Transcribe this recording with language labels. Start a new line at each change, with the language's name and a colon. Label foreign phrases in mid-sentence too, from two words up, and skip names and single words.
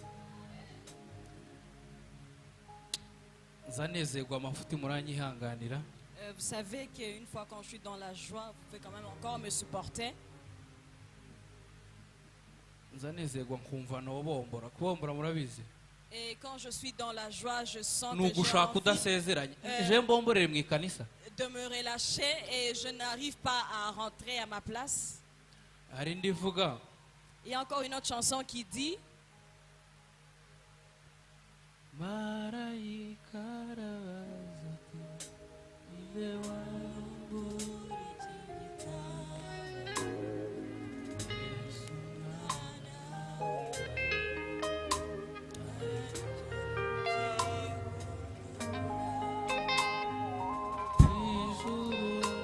Rundi: Zanezerwa amafuti muranyihanganira.
French: Vous savez qu'une fois quand je suis dans la joie, vous pouvez quand même encore me supporter.
Rundi: Zanezerwa nkumva nobombora. Kubombora murabizi.
French: Et quand je suis dans la joie, je sens
Rundi: Ni
French: que j'ai
Rundi: ugushaka
French: envie
Rundi: udasezeranye. Je mbomborere mu ikanisa.
French: de me relâcher et je n'arrive pas à rentrer à ma place.
Rundi: Hari ndivuga
French: Il y a encore une autre chanson qui dit
Rundi: Marayika arabaza ati inde wangu Yesu ijuru